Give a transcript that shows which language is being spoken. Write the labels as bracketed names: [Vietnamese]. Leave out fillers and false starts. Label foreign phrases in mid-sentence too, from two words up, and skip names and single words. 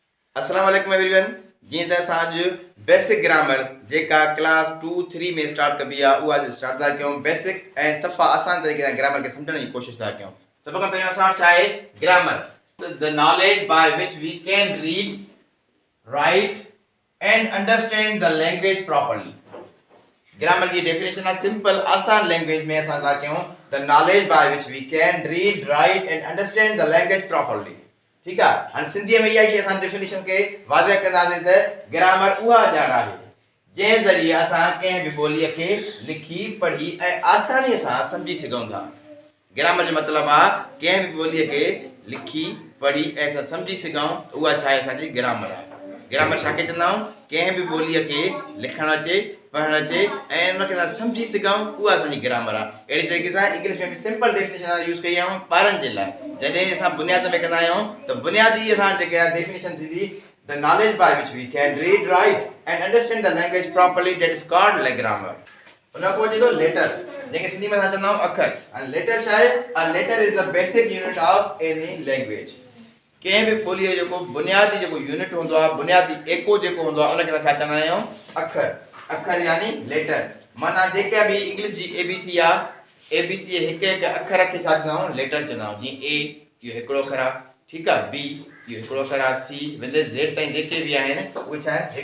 [Arabic] السلام عليكم [Sindhi] एवरीवन। जी त असां बेसिक ग्रामर जेका क्लास 2 3 में स्टार्ट कबी आहे उहा स्टार्ट था कयूं। बेसिक ऐं सफ़ा आसान तरीक़े सां ग्रामर खे सम्झण जी कोशिशि था कयूं। सभ खां पहिरियों असां वटि छा आहे ग्रामर, [English] the knowledge by which we can read, write and understand the language properly. [Sindhi] ग्रामर की डेफिनेशन आहे सिंपल आसान लैंग्वेज में असां था कयूं [English] the knowledge by which we can read, write and understand the language properly. [Hindi] ठीक है, [Sindhi] हाणे सिंधी में इहा शइ असां डेफिनेशन के वाज़ह कंदासीं त ग्रामर उहा ॼाण आहे जंहिं ज़रिए असां कंहिं बि ॿोलीअ खे लिखी पढ़ी ऐं आसानीअ सां सम्झी सघूं था। ग्रामर जो मतिलबु आहे कंहिं बि ॿोलीअ खे लिखी पढ़ी ऐं असां सम्झी सघूं, उहा छा आहे असांजी ग्रामर आहे। ग्रामर छा खे चवंदा आहियूं, कंहिं बि ॿोलीअ खे लिखणु अचे, पढ़णु अचे ऐं उनखे असां सम्झी सघूं, उहा असांजी ग्रामर आहे। अहिड़ी तरीक़े सां इंग्लिश में बि सिंपल डेफिनेशन यूज़ कई आहे ॿारनि जे लाइ। जॾहिं असां बुनियाद में कंदा आहियूं त बुनियादी असां जेके आहे डेफिनेशन थींदी [English] the knowledge by which we can read, write and understand the language properly, that is called like grammar. [Sindhi] उन खां पोइ अचे थो लेटर, जंहिंखे सिंधी में असां चवंदा आहियूं अखर। ऐं लेटर छा आहे? [English] a letter is the basic unit of any language. [Sindhi] कंहिं बि ॿोलीअ जो जेको बुनियादी जेको यूनिट हूंदो आहे, बुनियादी एको जेको हूंदो आहे, उनखे असां छा चवंदा आहियूं? अखर। अखर यानी लेटर। माना जेका बि इंग्लिश जी एबीसी आहे, एबीसी हिकु हिकु अखर खे छा चवंदा आहियूं? लेटर चवंदा आहियूं। जीअं ए इहो हिकिड़ो अखर आहे, ठीकु आहे, बी इहो हिकिड़ो अखर आहे, [English] C with Z [Sindhi] ताईं जेके बि आहिनि उहे छा आहिनि?